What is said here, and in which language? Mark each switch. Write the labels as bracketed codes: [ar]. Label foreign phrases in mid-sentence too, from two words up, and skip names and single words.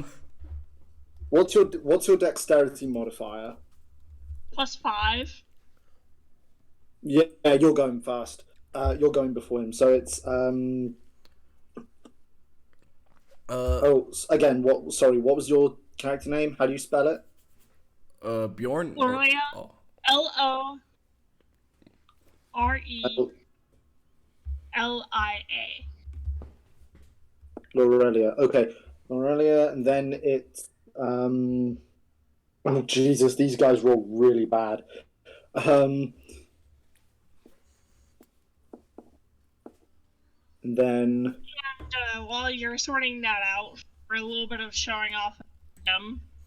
[en] What's your dexterity modifier? +5. Yeah, you're going first. You're going before him. So it's again, what? Sorry, what was your character name? How do you spell it? Bjorn? Lorelia. Oh. Lorelia. Lorelia. Okay, Lorelia, and then it's oh Jesus, these guys roll really bad. And then And while you're sorting that out, for a little bit of showing off them,